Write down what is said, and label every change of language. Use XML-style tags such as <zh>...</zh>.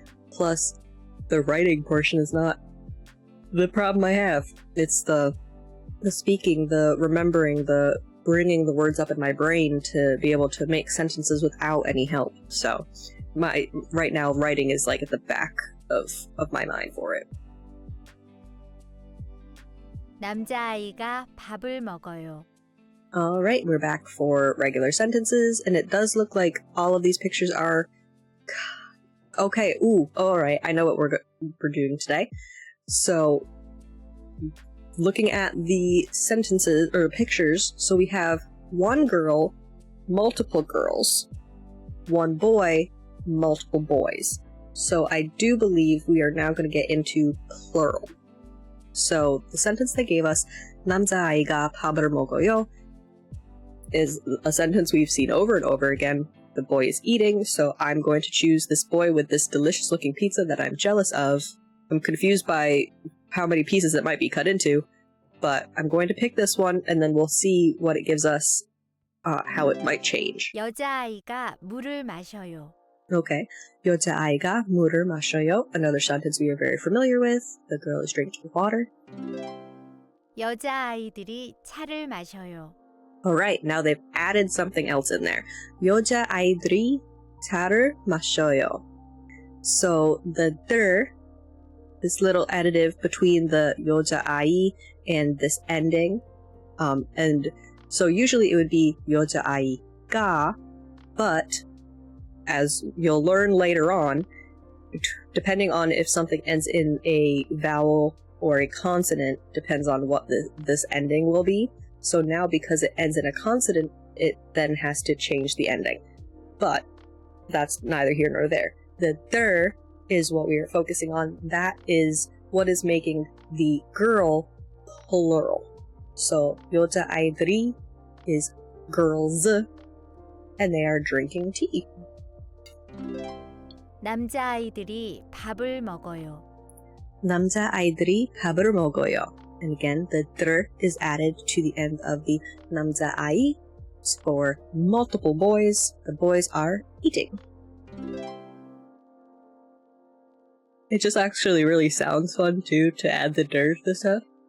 <en>Plus, the writing portion is not the problem I have. It's the speaking, the remembering, the bringing the words up in my brain to be able to make sentences without any help. So, right now writing is at the back of my mind for it.</en> <ko>남자아이가 밥을 먹어요.</ko> <en>Alright, we're back for regular sentences, and it does look like all of these pictures are... Okay, alright, I know what we're doing today. So, looking at the sentences or pictures, so we have one girl, multiple girls, one boy, multiple boys. So I do believe we are now going to get into plural. So the sentence they gave us,</en> <ko>남자아이가 밥을 먹어요,</ko> <en>is a sentence we've seen over and over again. The boy is eating, so I'm going to choose this boy with this delicious looking pizza that I'm jealous of. I'm confused by how many pieces it might be cut into, but I'm going to pick this one, and then we'll see what it gives us, how it might change.</en> <ko>여자아이가 물을 마셔요.</ko> <en>Okay.</en> <ko>여자아이가 물을 마셔요.</ko> <en>Another sentence we are very familiar with. The girl is drinking water.</en> <ko>여자아이들이 차를 마셔요.</ko> <en>Alright, now they've added something else in there.</en> <ko>여자아이들이 차를 마셔요.</ko> <en>So the 들, this little additive between the 여자아이 and this ending, and so usually it would be 여자아이가, but as you'll learn later on, depending on if something ends in a vowel or a consonant, depends on what this ending will be. So now because it ends in a consonant, it then has to change the ending. But that's neither here nor there. The der is what we are focusing on. That is what is making the girl plural. So 여자아이들이 is girls, and they are drinking tea.</en> <ko>남자아이들이 밥을 먹어요. 남자아이들이 밥을 먹어요.</ko> <en>And again, the dr is added to the end of the 남자아이 for multiple boys. The boys are eating. It just actually really sounds fun too to add the dr to stuff.</en>